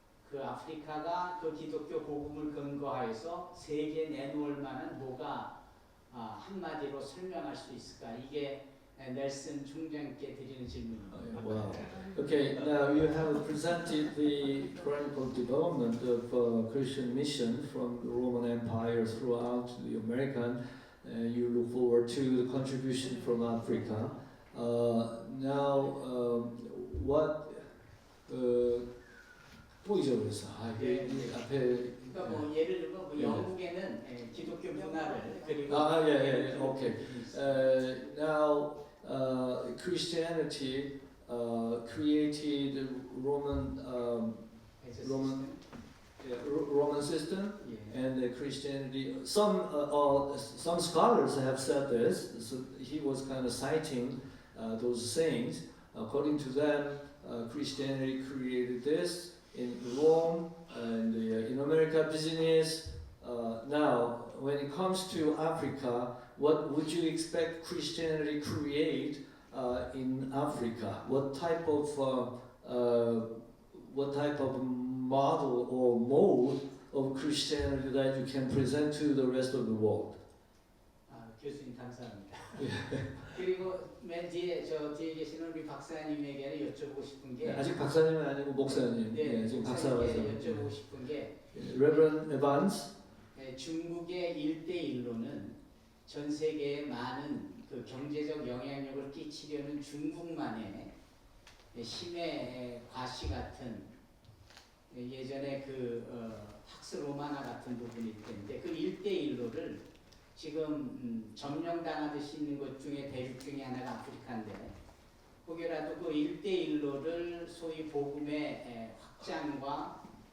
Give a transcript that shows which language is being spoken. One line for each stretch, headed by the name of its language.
Korean: 그 아프리카가 그 기독교 복음을 근거하여서 세계에 내놓을 만한 뭐가 한마디로 설명할 수 있을까? 이게 넬슨 총장께 드리는 질문입니다.
English: Wow. Okay, now you have presented the chronicle development of Christian mission from the Roman Empire throughout the American. You look forward to the contribution from Africa. Now, what?
Korean: 또 잊어버렸어. 앞에. 그러니까 뭐 예를 들면 뭐 영국에는 기독교 문화를 그리고
English: Okay. Now, Christianity created Roman As a Roman- system. Roman system, Yeah. and Christianity. Some scholars have said this. So he was kind of citing those sayings. According to them, Christianity created this in Rome and in America business. Now, when it comes to Africa, what would you expect Christianity create in Africa? What type of model or mode of Christianity that you can present to the rest of the world?
Korean: 교수님 감사합니다. 그리고 맨 뒤에 저 뒤에 계시는 우리 박사님에게 여쭤보고 싶은 게 아직 박사님은 아니고 목사님. 네, 지금 박사라서. 목사님께 여쭤보고 싶은 게
English: Reverend Evans.
Korean: 중국의 1대1로는 전 세계에 많은 그 경제적 영향력을 끼치려는 중국만의 힘의 과시 같은 예전에 팍스 로마나 같은 부분이 있는데 그 1대1로를 지금 점령당하듯이 있는 것 중에 대륙 중에 하나가 아프리카인데 혹여라도 그 1대1로를 소위 복음의 확장과